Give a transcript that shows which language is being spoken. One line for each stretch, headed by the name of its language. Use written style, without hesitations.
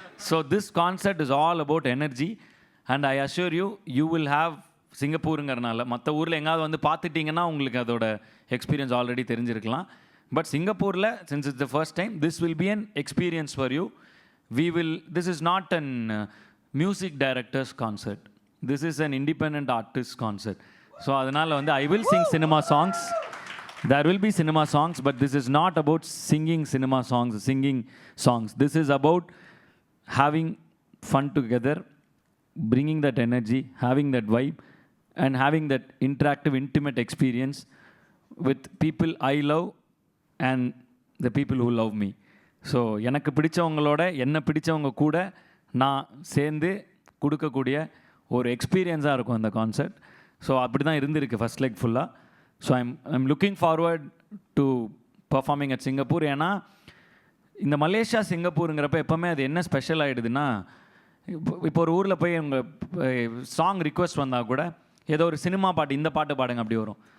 English: So this concert is all about energy. And I assure you, you will have
Tamil: சிங்கப்பூருங்கிறனால மற்ற ஊரில் எங்காவது வந்து பார்த்துட்டிங்கன்னா உங்களுக்கு அதோட எக்ஸ்பீரியன்ஸ் ஆல்ரெடி தெரிஞ்சிருக்கலாம்.
English: But சிங்கப்பூரில் since it's the first time, this will be an experience for you. This is not an music directors concert, this is an independent artist concert.
Tamil: So அதனால் வந்து
English: I will sing cinema songs. There will be cinema songs, but this is not about singing cinema songs, singing songs. This is about having fun together, bringing that energy, having that vibe, and having that interactive, intimate experience with people I love and the people who love me.
Tamil: So எனக்கு பிடிச்சவங்களோட என்ன பிடிச்சவங்க கூட நான் சேர்ந்து கொடுக்கக்கூடிய ஒரு எக்ஸ்பீரியன்ஸாக இருக்கும் அந்த கான்சர்ட். ஸோ அப்படி தான் இருந்திருக்கு ஃபஸ்ட் லெக் ஃபுல்லாக. So
English: I'm looking forward to performing at Singapore.
Tamil: ஏன்னா இந்த மலேசியா சிங்கப்பூருங்கிறப்ப எப்போவுமே அது என்ன ஸ்பெஷல் ஆகிடுதுன்னா, இப்போ ஒரு ஊரில் போய் உங்கள் சாங் ரிக்வெஸ்ட் வந்தால் கூட ஏதோ ஒரு சினிமா பாட்டு, இந்த பாட்டு பாடுங்க அப்படி வரும்.